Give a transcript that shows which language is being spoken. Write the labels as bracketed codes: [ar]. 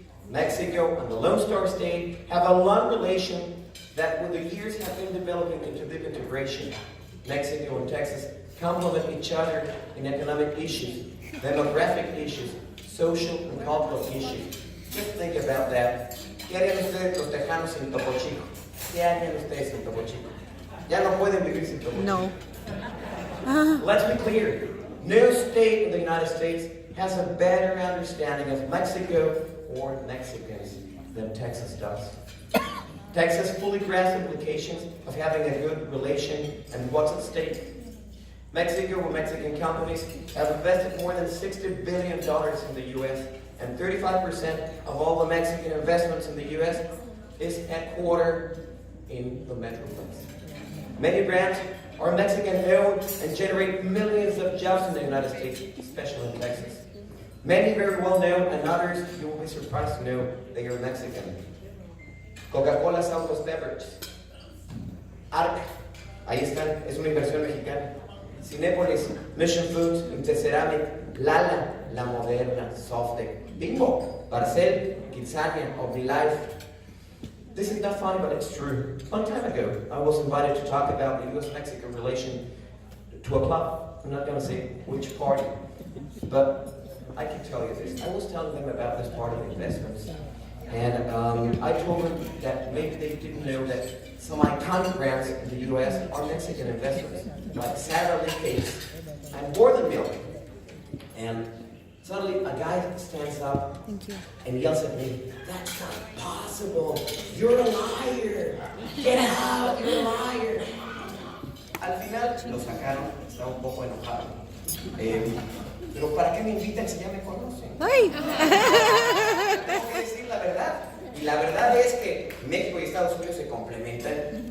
[en] Mexico and the Lone Star State have a long relation that with the years have been developing into deep integration. Mexico and Texas complement each other in economic issues, demographic issues, social and cultural issues. Just think about that. [es] ¿Qué harían ustedes los tejanos sin Topo Chico? ¿Qué harían ustedes sin Topo Chico? Ya no pueden vivir sin Topo Chico. No. [en] Let's be clear. No state in the United States has a better understanding of Mexico or Mexicans than Texas does. Texas fully grasps the implications of having a good relation and what's at stake. Mexico, or Mexican companies, have invested more than $60 billion in the U.S., and 35% of all the Mexican investments in the U.S. is headquartered in the Metroplex. Many brands are Mexican-owned and generate millions of jobs in the United States, especially in Texas. Many very well known, and others you will be surprised to know they are Mexican. [es] Coca-Cola Santos Beverage, Arc, ahí están, es una inversión mexicana. Cinépolis, Mission Foods, Interceramic, Lala, La Moderna, Softec, Bimbo, Barcel, Kitsania, OmniLife. [en] This is not funny, but it's true. A long time ago, I was invited to talk about the U.S.-Mexican relation to a club. I'm not going to say which party, but I can tell you this. I was telling them about this part of the investments, and I told them that maybe they didn't know that some iconic brands in the U.S. are Mexican investments, like Sara Lee Cakes and More Than Milk. And suddenly a guy stands up and yells at me, "That's not possible! You're a liar! Get out! You're a liar!" [es] Al final lo sacaron, estaba un poco enojado. Pero ¿para qué me invitan si ya me conocen? Tengo que decir la verdad. Y la verdad es que México y Estados Unidos se complementan.